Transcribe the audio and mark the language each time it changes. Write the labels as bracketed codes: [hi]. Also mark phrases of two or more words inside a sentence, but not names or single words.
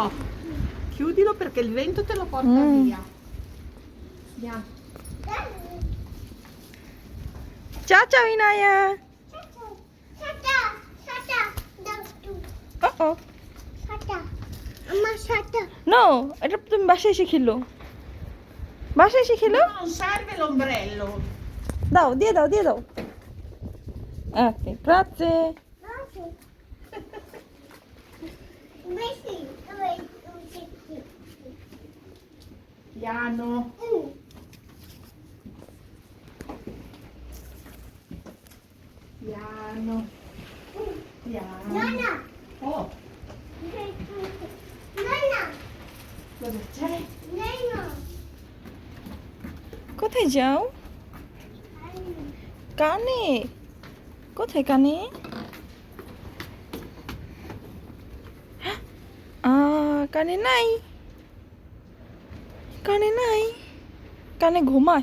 [it] Chiudilo perché il vento te lo porta via. Andiamo. Ciao, Inaya. Oh. No, [bn] এটা তুমি বাসায় এসে খেলো। বাসায় এসে খেলো? [it] Non serve l'ombrello. [bn] দিয়ে দাও। [it] Ok, grazie. Piano. Piano. Oh, cosa c'è? [bn] কোথায় যাও? কানে। কোথায় কানে? কানে নাই। কানে ঘুমায়।